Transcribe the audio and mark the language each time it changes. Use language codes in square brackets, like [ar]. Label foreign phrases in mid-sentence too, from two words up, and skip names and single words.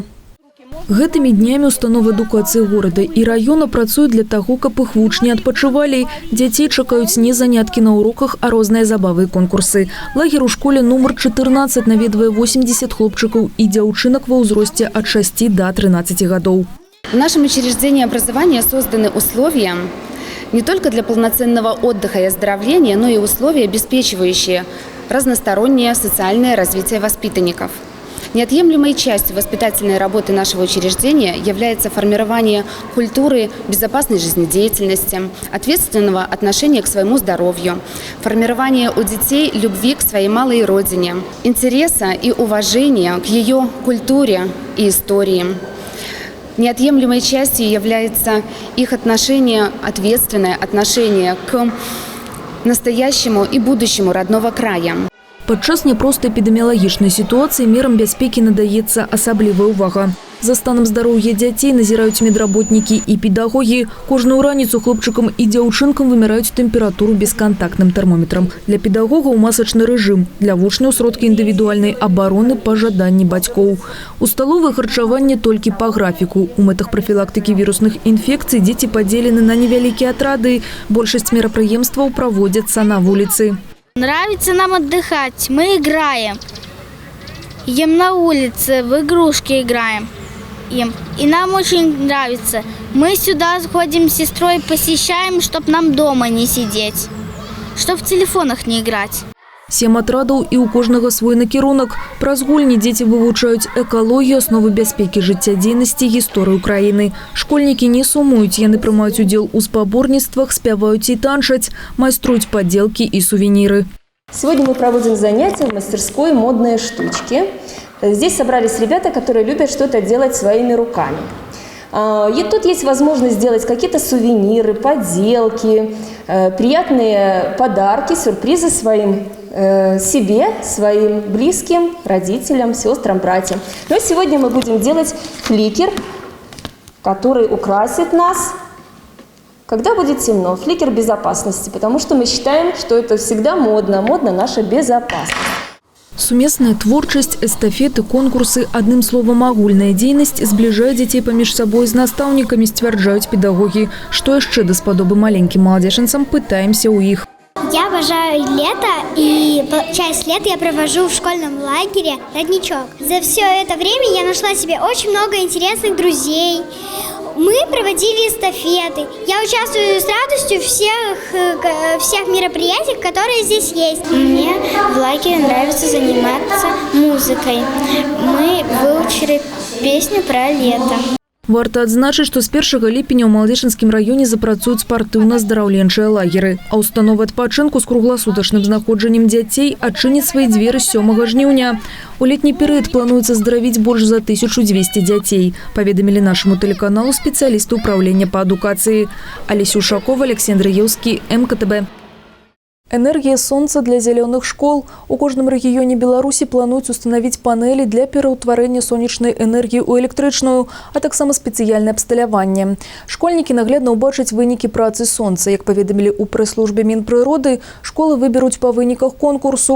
[be] Гэтымі днямі установы адукацыі горада і раёна працуюць для таго, каб іх вучні адпачывалі. Дзяцей чакаюць не заняткі на уроках, а розныя забавы і конкурсы. Лагер у школе нумар 14 наведвае 80 хлопчыкаў і дзяўчынак ва ўзросце ад 6 до 13 гадоў. [ru] В нашем учреждении образования созданы условия не только для полноценного отдыха и оздоровления, но и условия, обеспечивающие разностороннее социальное развитие воспитанников. Неотъемлемой частью воспитательной работы нашего учреждения является формирование культуры безопасной жизнедеятельности, ответственного отношения к своему здоровью, формирование у детей любви к своей малой родине, интереса и уважения к ее культуре и истории. Неотъемлемой частью является их отношение, ответственное отношение к настоящему и будущему родного края. [be] Падчас няпростай эпідэміялагічнай сітуацыі мерам бяспекі надаецца асаблівая ўвага. За станом здароўя дзяцей назіраюць медработнікі і педагогі. Кожную раніцу хлопчыкам і дзяўчынкам вымяраюць тэмпературу бескантактным тэрмометрам. Для педагогаў масачны рэжым, для вучняў сродкі індывідуальнай абароны па жаданні бацькоў. У сталовай харчаванне толькі па графіку. У мэтах прафілактыкі вірусных інфекцый дзеці падзелены на невялікія атрады. Большасць мерапрыемстваў праводзяцца на вуліцы. [ru] Нравится нам отдыхать, мы играем. Идем на улице, в игрушки играем. И нам очень нравится. Мы сюда сходим с сестрой, посещаем, чтобы нам дома не сидеть, чтобы в телефонах не играть. [be] 7 атрадаў і ў кожнага свой накірунак. Праз гульні дзеці вывучаюць экалогію, асновы бяспекі жыццядзейнасці, гісторыю краіны. Школьнікі не сумуюць, яны прымаюць удзел у спаборніцтвах, спяваюць і танчаць, майструюць падзелкі і сувеніры. [ru] Сегодня мы проводим занятия в мастерской «Модные штучки». Здесь собрались ребята, которые любят что-то делать своими руками. И тут есть возможность сделать какие-то сувениры, поделки, приятные подарки, сюрпризы своим себе, своим близким, родителям, сестрам, братьям. Но сегодня мы будем делать фликер, который украсит нас, когда будет темно. Фликер безопасности, потому что мы считаем, что это всегда модно, модна наша безопасность. [be] Сумесная творчасць, эстафеты, конкурсы, адным словам агульная дзейнасць збліжае дзяцей паміж сабой з настаўнікамі, сцвярджаюць педагогі. Што яшчэ даспадобы маленькім маладзечанцам, пытаемся ў іх. [ru] Я обожаю лето, и часть лета я провожу в школьном лагере «Родничок». За все это время я нашла себе очень много интересных друзей. Мы проводили эстафеты. Я участвую с радостью в всех мероприятиях, которые здесь есть. Мне в лагере нравится заниматься музыкой. Мы выучили песню про лето. [be] Варта адзначыць, што з 1 ліпеня ў Маладзечанскім раёне запрацуюць спартыўна-здараўленчыя лагеры, а установы адпачынку з кругласутачным знаходжаннем дзяцей адчыняць свае дзверы 7 жніўня. У летні перыяд плануецца здаравіць больш за 1200 дзяцей, паведамілі нашаму тэлеканалу спецыялісты ўпраўлення па адукацыі. Алеся Ушакова, Алексей Андреевский, МКТБ. [ru] Энергия солнца для зеленых школ. [be] У кожным рэгіёне Беларусі плануюць установіць панелі для пераўтварэння сонечнай энергіі ў электрычную, а таксама спецыяльнае абсталяванне. Школьнікі наглядна ўбачаць вынікі працы сонца. Як паведамілі ў прэс-службе Мінпрыроды, школы выберуць па выніках конкурсу.